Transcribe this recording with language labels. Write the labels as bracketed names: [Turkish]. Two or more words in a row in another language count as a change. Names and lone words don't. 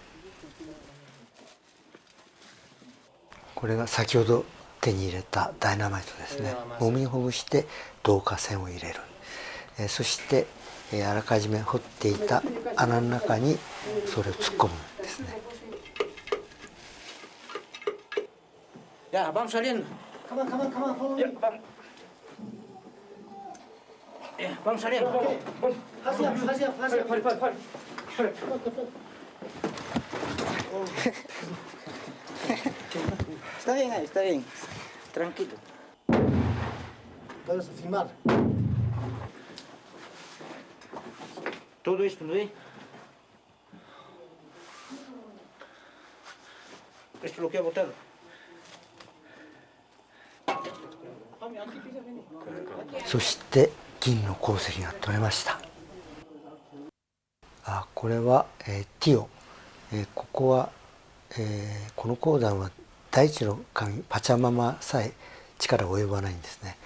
[Japanese] これが先ほど手に入れたダイナマイトですね。揉みほぐして導火線を入れる。そしてあらかじめ掘っていた穴の中にそれを突っ込むんですね。 [Spanish] Ya, vamos saliendo. [English] Come on, follow me. [Spanish] Ya, vamos. Ya, vamos saliendo. Vamos. Hacia. Pare. Está bien ahí, está bien. Tranquilo. Puedes filmar. Todo esto, ¿no ve? Esto es lo que ha botado. [Japanese] そして銀の鉱石が取れました。これは、ティオ、ここは、この鉱山は大地の神パチャママさえ力及ばないんですね。